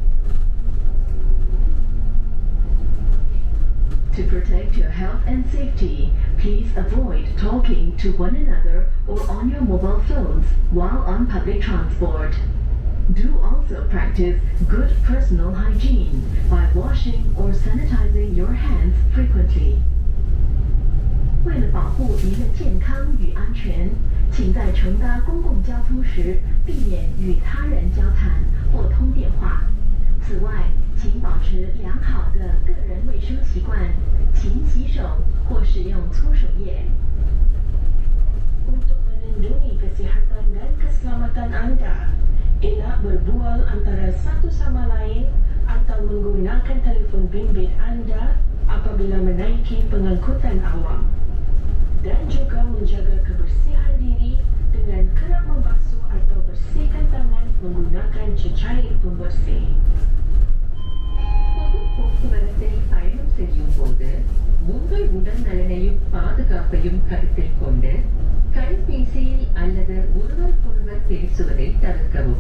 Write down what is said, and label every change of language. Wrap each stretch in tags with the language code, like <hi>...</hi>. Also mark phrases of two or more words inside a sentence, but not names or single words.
<en>To protect your health and safety, please avoid talking to one another or on your mobile phones while on public transport. Do also practice good personal hygiene by washing or sanitizing your hands frequently.</en> <zh>为了保护您的健康与安全，请在乘搭公共交通时避免与他人交谈或通电话。此外，请保持良好的个人卫生习惯，勤洗手或使用搓手液。</zh> <ms>Untuk melindungi kesihatan dan keselamatan Anda, elak berbual antara satu sama lain atau menggunakan telefon bimbit Anda apabila menaiki pengangkutan awam. Dan juga menjaga kebersihan diri dengan kerap membasuh atau bersihkan tangan menggunakan cecair pembersih.</ms> <ta>பொது போக்குவரத்தில் பயணம் செய்யும் போது உங்கள் உடல் நலனையும் பாதுகாப்பையும் கருத்தில் கொண்டு கைபேசியில் அல்லது ஒருவருக்கொருவர் பேசுவதை தவிர்க்கவும்.</ta>